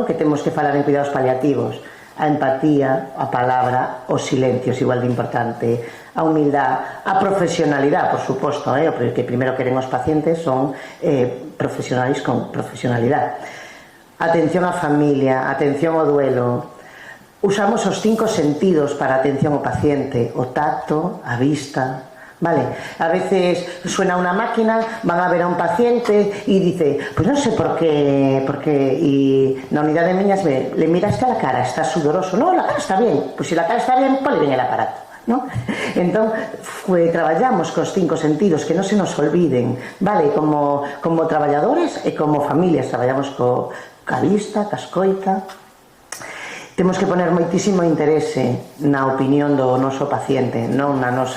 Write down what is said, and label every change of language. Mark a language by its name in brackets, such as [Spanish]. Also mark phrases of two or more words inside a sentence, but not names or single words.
[Galician] Que temos que falar en cuidados paliativos: a empatía, a palabra, os silencios, igual de importante, a humildade, a profesionalidade, por suposto, porque primeiro queren os pacientes son profesionais con profesionalidade. Atención á familia, atención ao duelo. Usamos os 5 sentidos para a atención ao paciente: o tacto, a vista. [Spanish] Vale, a veces suena una máquina, van a ver a un paciente y dice, pues no sé por qué, y [Galician] na unidade de miñas [Spanish] le miraste a la cara, está sudoroso. No, la cara está bien. Pues si la cara está bien, ponle bien el aparato, ¿no? [Galician] Entón, traballamos cos 5 sentidos, que non se nos olviden, vale, como traballadores e como familias, traballamos ca vista, ca escoita. Temos que poner moitísimo interese na opinión do noso paciente, non na nosa.